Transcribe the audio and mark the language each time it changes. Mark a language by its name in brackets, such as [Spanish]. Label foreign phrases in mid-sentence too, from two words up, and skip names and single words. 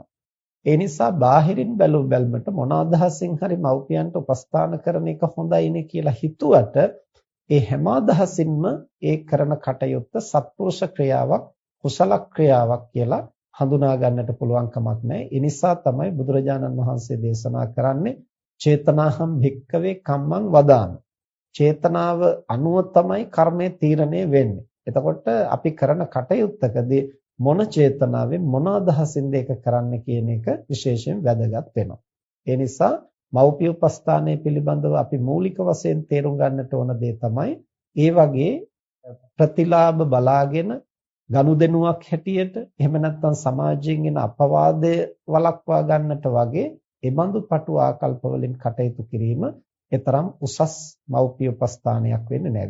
[Sinhala] ඒ නිසා බාහිරින් බැලුම්ට මොන අදහසින් හරි මව්පියන්ට උපස්ථාන කරන එක හොඳයිනේ කියලා හිතුවට ඒ හැම අදහසින්ම ඒ කරන කටයුත්ත සත්පුරුෂ ක්‍රියාවක් කුසල ක්‍රියාවක් කියලා හඳුනා ගන්නට පුළුවන් කමක් නැහැ. ඒ නිසා තමයි බුදුරජාණන් වහන්සේ දේශනා කරන්නේ [Pali] චේතනාහම් භික්කවේ කම්මං වදාමි. [Sinhala] චේතනාව අනුව තමයි කර්මය තීරණය වෙන්නේ. එතකොට අපි කරන කටයුත්තකදී මොන චේතනාවෙන් මොන අදහසින්ද ඒක කරන්න කියන එක විශේෂයෙන් වැදගත් වෙනවා. ඒ නිසා මව්පිය උපස්ථානය පිළිබඳව අපි මූලික වශයෙන් තේරුම් ගන්නට ඕන දේ තමයි ඒ වගේ ප්‍රතිලාභ බලාගෙන ගනුදෙනුවක් හැටියට එහෙම නැත්නම් සමාජයෙන් එන අපවාදය වළක්වා ගන්නට වගේ ඒ බඳු පටු ආකල්ප වලින් කටයුතු කිරීම ඊතරම් උසස් මව්පිය උපස්ථානයක් වෙන්නේ නැහැ.